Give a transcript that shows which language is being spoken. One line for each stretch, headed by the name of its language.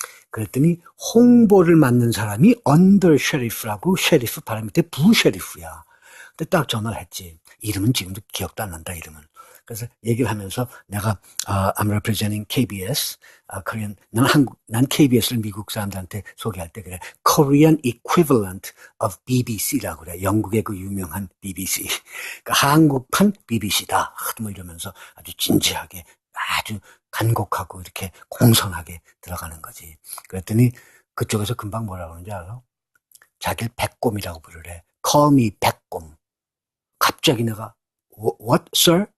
Korean: 그랬더니 홍보를 맡는 사람이 언더 셰리프라고 셰리프 바로 밑에 부 셰리프야. 근데 딱 전화를 했지. 이름은 지금도 기억도 안 난다, 이름은. 그래서 얘기를 하면서 내가
English: I'm representing KBS,
Korean: 난 KBS를 미국 사람들한테 소개할 때 그래.
English: Korean equivalent of BBC
Korean: 라고 그래. 영국의 그 유명한 BBC. 그러니까 한국판 BBC다. 뭐 이러면서 아주 진지하게 아주 간곡하고 이렇게 공손하게 들어가는 거지. 그랬더니 그쪽에서 금방 뭐라고 그러는지 알아? 자기를 백곰이라고 부르래.
English: Call me 백곰.
Korean: 갑자기 내가
English: What, sir?